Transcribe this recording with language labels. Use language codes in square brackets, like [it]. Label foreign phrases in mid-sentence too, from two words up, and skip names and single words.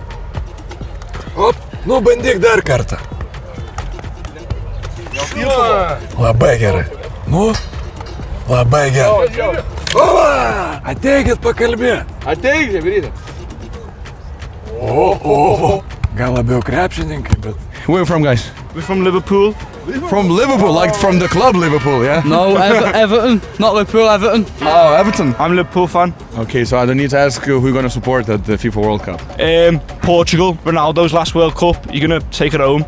[lt] Bandyk dar kartą. Labai gerai. Labai gerai. Ateikit pakalbėti. Ateikit, vyrytė. Gal labiau krepšininkai, bet... [en] Where are you from, guys? We're from Liverpool. From Liverpool, like from the club Liverpool, yeah? No, Everton. Not Liverpool, Everton. Oh, Everton. I'm a Liverpool fan. Okay, so I don't need to ask who you're going to support at the FIFA World Cup. Portugal, Ronaldo's last World Cup. You're going to take it home.